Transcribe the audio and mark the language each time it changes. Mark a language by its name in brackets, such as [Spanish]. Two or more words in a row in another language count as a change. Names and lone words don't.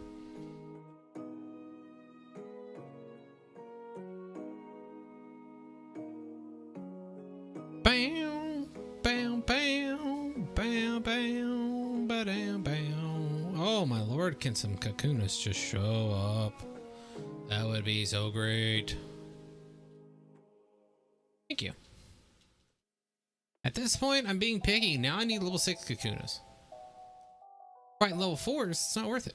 [English] Bam, bam, bam, bam, bam, ba-dam, bam. Oh my lord, can some Kakunas just show up? That would be so great. Thank you. At this point, I'm being picky. Now I need level 6 Kakunas. Fighting level 4s, it's not worth it.